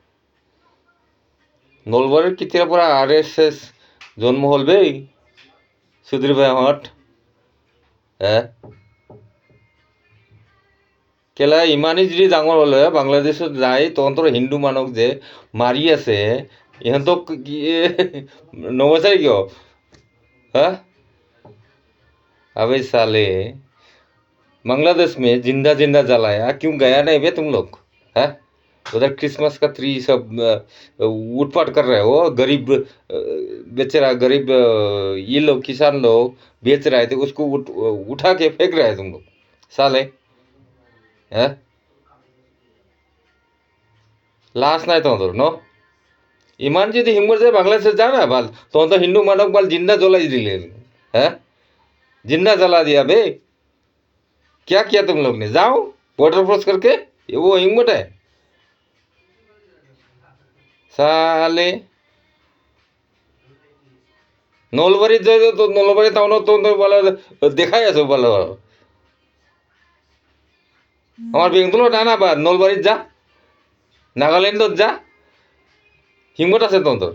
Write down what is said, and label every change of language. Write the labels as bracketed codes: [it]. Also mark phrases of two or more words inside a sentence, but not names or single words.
[as] নলবাৰীৰ কেতিয়াৰ পৰা RSS জন্ম হ'ল বেই সুধীৰ ভাইহঁত। কেলা ইমানেই যদি ডাঙৰ হ'লে বাংলাদেশত যাই তহঁতৰ হিন্দু মানুহক যে মাৰি আছে, ইহঁতক নবচাই কিয়? [hi] अबे साले, बांग्लादेश में जिंदा जिंदा जलाया क्यों गया नहीं बे तुम लोग? है उधर क्रिसमस का ट्री सब उठपाट कर रहे हो। गरीब बेचारा गरीब ये लोग किसान लोग बेच रहे थे, उसको उठा के फेंक रहे हैं तुम लोग साले। [as] है লাজ নাই তহঁতৰ ন? ইমান যদি হিম্মত যে বাংলাদেশে যা না ভাল, তহঁতৰ হিন্দু মানুহক ভাল জিন্দা জ্বলাই দিলে। [hi] जिंदा जला दिया बे। क्या किया तुम लोग ने? जाओ बॉर्डर क्रॉस करके, ये वो हिम्मत है साले। [as] নলবাৰীত যাই তো নলবাৰী টাউনত তো বলে দেখাই আছো বলে আমার বেঙ্গলোর আনা বা নলবাৰীত যা, নাগালেণ্ডত যা, হিম্মত আছে তহঁতৰ।